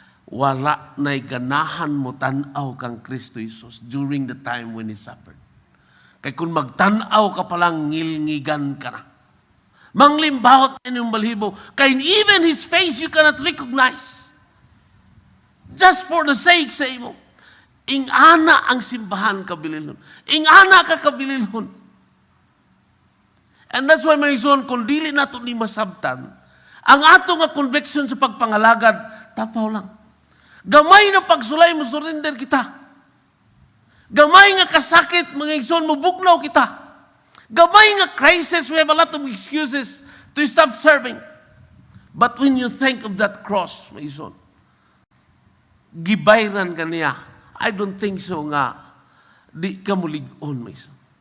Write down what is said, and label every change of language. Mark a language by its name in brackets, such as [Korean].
[Cebuano] wala na'y ganahan mo tanaw kang Kristo Jesus [English] during the time when He suffered. [Cebuano] Kaya kung magtanaw ka palang, ngilngigan ka na. Manglimbawat na inyong balhibo. [English] Kaya even His face you cannot recognize. Just for the sake sa imo. [Cebuano] Ingana ang simbahan kabililhon. Ingana ka kabililhon. [English] And that's why, my son, [Cebuano] kung dili nato ni masabtan, ang ato nga conviction sa pagpangalagad, tapaw lang. Gamay na pagsulay mo, surrender kita. Gamay nga kasakit, mga igsoon, mabugnaw kita. [English] Gamay nga crisis, we have a lot of excuses to stop serving. But when you think of that cross, [Cebuano] mga igsoon, gibayran ka niya. [English] I don't think so [Cebuano] nga, di ka mulig-on, mga igsoon.